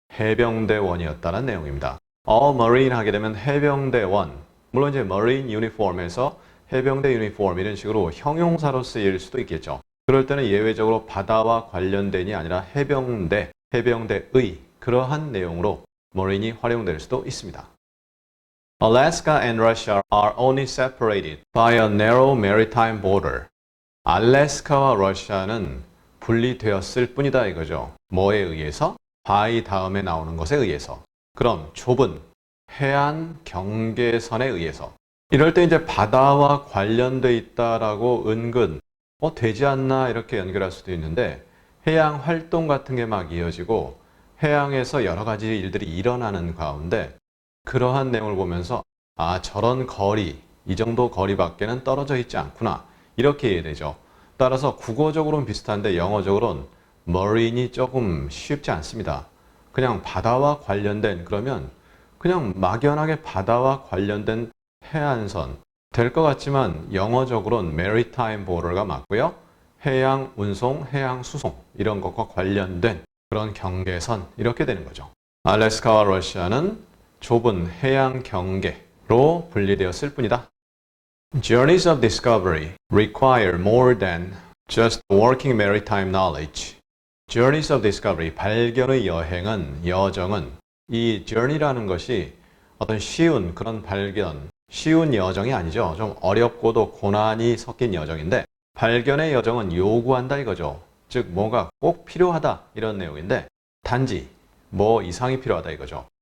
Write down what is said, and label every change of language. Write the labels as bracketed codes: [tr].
[ko] 해병대원이었다는 내용입니다. [en] A marine [ko] 하게 되면 해병대원. 물론 이제 marine uniform에서 해병대 유니폼 이런 식으로 형용사로 쓰일 수도 있겠죠. 그럴 때는 예외적으로 바다와 관련된이 아니라 해병대, 해병대의 그러한 내용으로 marine이 활용될 수도 있습니다. [en] Alaska and Russia are only separated by a narrow maritime border. [ko] 알래스카와 러시아는 분리되었을 뿐이다 이거죠. 뭐에 의해서? by 다음에 나오는 것에 의해서. 그럼 좁은 해안 경계선에 의해서. 이럴 때 이제 바다와 관련돼 있다라고 은근 되지 않나 이렇게 연결할 수도 있는데 해양 활동 같은 게 막 이어지고 해양에서 여러 가지 일들이 일어나는 가운데 그러한 내용을 보면서 저런 거리, 이 정도 거리밖에는 떨어져 있지 않구나 이렇게 이해되죠. 따라서 국어적으로는 비슷한데 영어적으로는 marine이 조금 쉽지 않습니다. 그냥 바다와 관련된 그러면 그냥 막연하게 바다와 관련된 해안선 될 것 같지만 영어적으로는 maritime border가 맞고요. 해양 운송, 해양 수송 이런 것과 관련된 그런 경계선 이렇게 되는 거죠. 알래스카와 러시아는 좁은 해양 경계로 분리되었을 뿐이다. [en] Journeys of discovery require more than just working maritime knowledge. Journeys of discovery, [ko] 발견의 여정은 이 journey라는 것이 어떤 쉬운 그런 발견, 쉬운 여정이 아니죠. 좀 어렵고도 고난이 섞인 여정인데 발견의 여정은 요구한다 이거죠. 즉 뭐가 꼭 필요하다 이런 내용인데 단지 뭐 이상이 필요하다 이거죠.